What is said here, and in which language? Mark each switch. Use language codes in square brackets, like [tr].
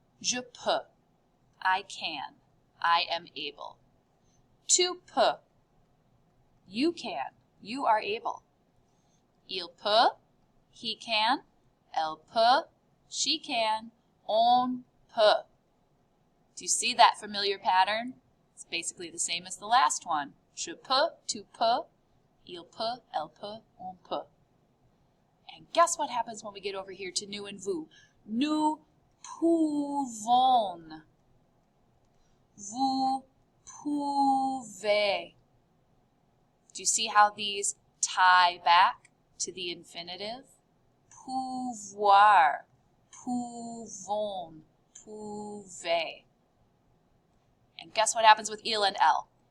[fr] Je peux. [en] I can. I am able. [fr] Tu peux. [en] You can. You are able. [fr] Il peut. [en] He can. [fr] Elle peut. [en] She can. [fr] On peut. [en] Do you see that familiar pattern? It's basically the same as the last one. [fr] Je peux, tu peux, il peut, elle peut, on peut. [en] And guess what happens when we get over here to nous and vous? [fr] Nous pouvons. Vous pouvez. [en] Do you see how these tie back to the infinitive? [fr] Pouvoir, pouvons, pouvez. [en] And guess what happens with il and elle?